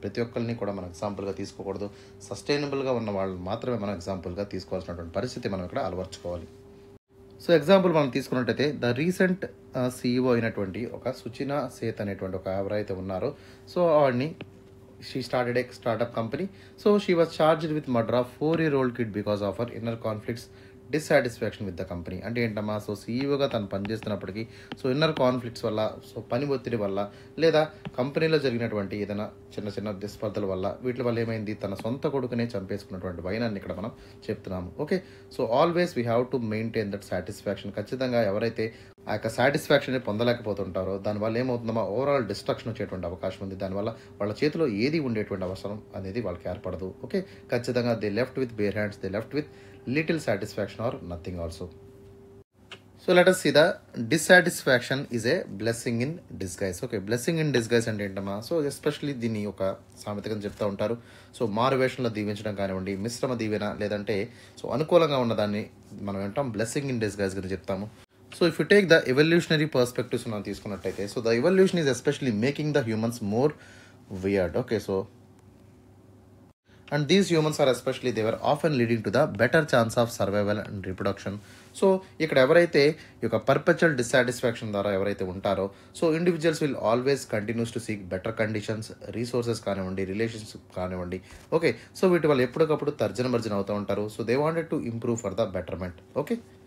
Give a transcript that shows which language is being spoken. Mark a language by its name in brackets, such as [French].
[Telugu] ప్రతి ఒక్కరిని కూడా మనం ఎగ్జాంపుల్గా తీసుకోకూడదు. సస్టైనబుల్గా ఉన్న వాళ్ళు మాత్రమే మనం ఎగ్జాంపుల్గా తీసుకోవాల్సినటువంటి పరిస్థితి మనం ఇక్కడ అలవర్చుకోవాలి. సో ఎగ్జాంపుల్ మనం తీసుకున్నట్టయితే ద రీసెంట్ CEO అయినటువంటి ఒక సుచినా సేత్ అనేటువంటి ఒక ఎవరైతే ఉన్నారో, సో ఆవిడ్ని [English] she started a startup company. So she was charged with murder of 4-year-old kid because of her inner conflicts, dissatisfaction with the company. [Telugu] అంటే ఏంటమ్మా, సో సీఈఓగా తను పనిచేస్తున్నప్పటికీ సో ఇన్నర్ కాన్ఫ్లిక్ట్స్ వల్ల, సో పని ఒత్తిడి వల్ల, లేదా కంపెనీలో జరిగినటువంటి ఏదైనా చిన్న చిన్న దుస్పర్ధల వల్ల, వీటి వల్ల ఏమైంది, తన సొంత కొడుకునే చంపేసుకున్నటువంటి వైనాన్ని ఇక్కడ మనం చెప్తున్నాము. [English] Okay, so always we have to maintain that satisfaction. [Telugu] ఖచ్చితంగా ఎవరైతే ఆ యొక్క సాటిస్ఫాక్షన్ పొందలేకపోతుంటారో దానివల్ల ఏమవుతుందమ్మా, ఓవరాల్ డిస్ట్రక్షన్ వచ్చేటువంటి అవకాశం ఉంది. దానివల్ల వాళ్ళ చేతిలో ఏది ఉండేటువంటి అవసరం అనేది వాళ్ళకి ఏర్పడదు. [English] Okay, ఖచ్చితంగా they left with bare hands, they left with little satisfaction or nothing also. So let us see the dissatisfaction is a blessing in disguise. Okay, blessing in disguise [Telugu] అంటే ఏంటమ్మా, సో ఎస్పెషల్లీ దీన్ని ఒక సామెతగా చెప్తూ ఉంటారు. So మారువేషంలో దీవించడం కానివ్వండి, మిశ్రమ దీవెన, లేదంటే సో అనుకూలంగా ఉన్నదాన్ని మనం ఏంటాం బ్లెస్సింగ్ ఇన్ డిస్గైజ్ గురించి చెప్తాము. [English] so if you take the evolutionary perspectives [Telugu] మనం తీసుకున్నట్టయితే, [English] So the evolution is especially making the humans more weird. Okay, so and these humans are especially they were often leading to the better chance of survival and reproduction. [Telugu] So ఇక్కడ ఎవరైతే ఈ యొక్క perpetual dissatisfaction ద్వారా ఎవరైతే ఉంటారో, [English] So individuals will always continues to seek better conditions, resources కానివ్వండి, relationship కానివ్వండి. [Telugu] Okay, so వీటి వల్ల ఎప్పటికప్పుడు తర్జన భర్జన అవుతూ ఉంటారు. [English] So they wanted to improve for the betterment. [Telugu] Okay,